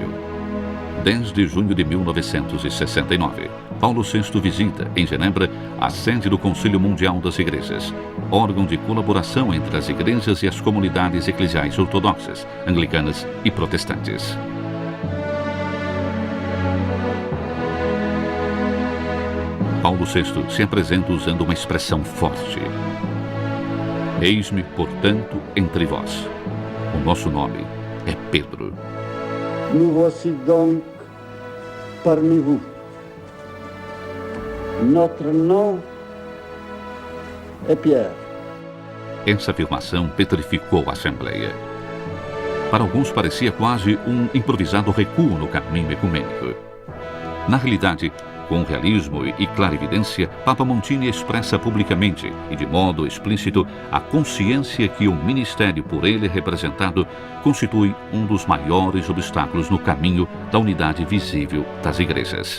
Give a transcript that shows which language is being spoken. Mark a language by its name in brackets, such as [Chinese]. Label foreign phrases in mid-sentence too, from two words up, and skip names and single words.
[Portuguese] 10 de junho de 1969, Paulo VI visita, em Genebra, a sede do Conselho Mundial das Igrejas, órgão de colaboração entre as igrejas e as comunidades eclesiais ortodoxas, anglicanas e protestantes. Paulo VI se apresenta usando uma expressão forte. Eis-me, portanto, entre vós. O nosso nome é Pedro. [French] Nous voici donc parmi vous. Notre nom est Pierre. [Portuguese] Essa afirmação petrificou a Assembleia. Para alguns parecia quase um improvisado recuo no caminho ecumênico. Na realidade, com realismo e clarividência, Papa Montini expressa publicamente e de modo explícito a consciência que o ministério por ele representado constitui um dos maiores obstáculos no caminho da unidade visível das igrejas.